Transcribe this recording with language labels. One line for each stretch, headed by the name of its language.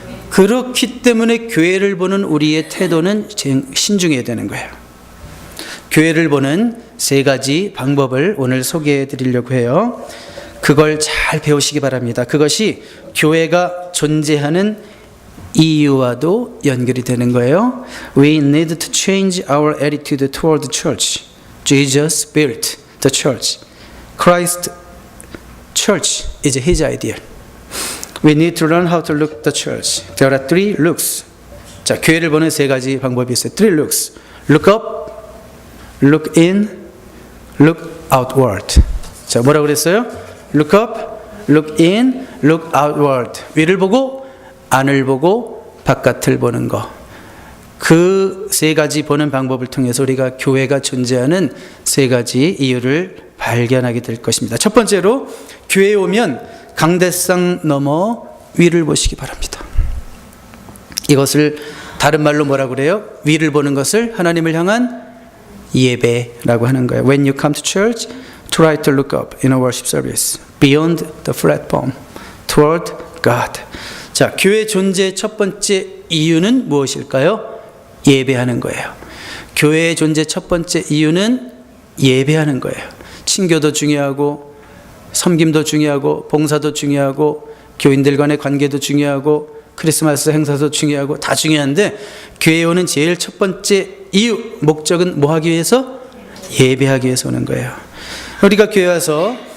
Korean: 그렇기 때문에 교회를 보는 우리의 태도는 신중해야 되는 거예요. 교회를 보는 세 가지 방법을 오늘 소개해 드리려고 해요. 그걸 잘 배우시기 바랍니다. 그것이 교회가 존재하는 이유와도 연결이 되는 거예요.
English: We need to change our attitude toward the church. Jesus built the church. Christ church is his ideal. We need to learn how to look the church. There are three looks.
Korean: 자, 교회를 보는 세 가지 방법이 있어요.
English: Three looks. Look up, look in, look outward.
Korean: 자, 뭐라고 그랬어요?
English: Look up, look in, look outward.
Korean: 위를 보고, 안을 보고, 바깥을 보는 거. 그 세 가지 보는 방법을 통해서 우리가 교회가 존재하는 세 가지 이유를 발견하게 될 것입니다. 첫 번째로 교회에 오면 강대상 넘어 위를 보시기 바랍니다. 이것을 다른 말로 뭐라고 그래요? 위를 보는 것을 하나님을 향한 예배라고 하는 거예요.
English: When you come to church, try to look up in a worship service beyond the platform toward God.
Korean: 자, 교회 존재의 첫 번째 이유는 무엇일까요? 예배하는 거예요. 교회의 존재 첫 번째 이유는 예배하는 거예요. 친교도 중요하고 섬김도 중요하고 봉사도 중요하고 교인들 간의 관계도 중요하고 크리스마스 행사도 중요하고 다 중요한데 교회에 오는 제일 첫 번째 이유, 목적은 뭐 하기 위해서? 예배하기 위해서 오는 거예요. 우리가 교회 와서